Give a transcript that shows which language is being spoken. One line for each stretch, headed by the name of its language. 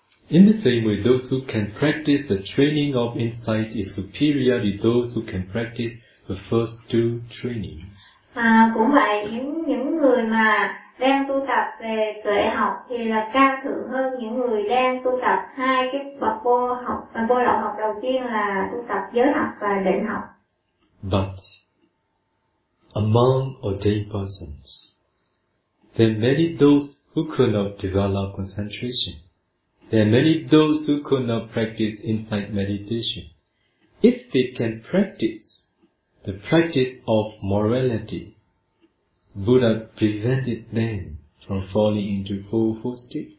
English: In the same way, those who can practice the training of insight is superior to those who can practice the first two trainings.
Vietnamese: Cũng vậy, những người mà đang tu tập về tuệ học thì là cao thượng hơn những người đang tu tập hai cái bậc vô học, vô lậu học đầu tiên là tu tập giới học và định học.
English: But among ordained persons, there are many those who could not develop concentration. There are many those who could not practice insight meditation. If they can practice the practice of morality, Buddha prevented them from falling into four steps.